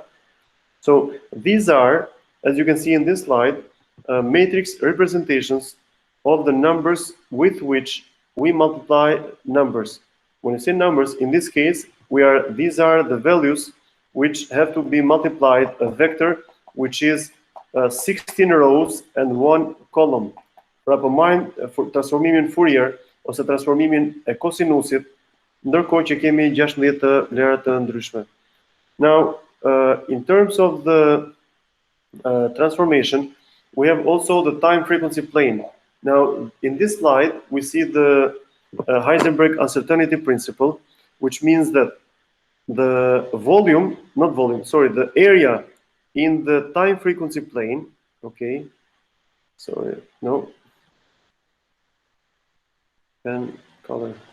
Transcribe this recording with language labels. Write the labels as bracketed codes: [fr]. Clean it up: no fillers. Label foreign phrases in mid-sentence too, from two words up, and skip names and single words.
[en] So these are, as you can see in this slide, matrix representations of the numbers with which we multiply numbers. When you say numbers, in this case, these are the values which have to be multiplied a vector, which is 16 rows and 1 column. [sq] Transformimin Fourier ose transformimin e kosinusit, ndërkohë që kemi 16 vlera të ndryshme. [en] Now, in terms of the transformation, we have also the time frequency plane. Now, in this slide, we see the Heisenberg uncertainty principle, which means that the the area in the time frequency plane, okay, sorry, no, pen color.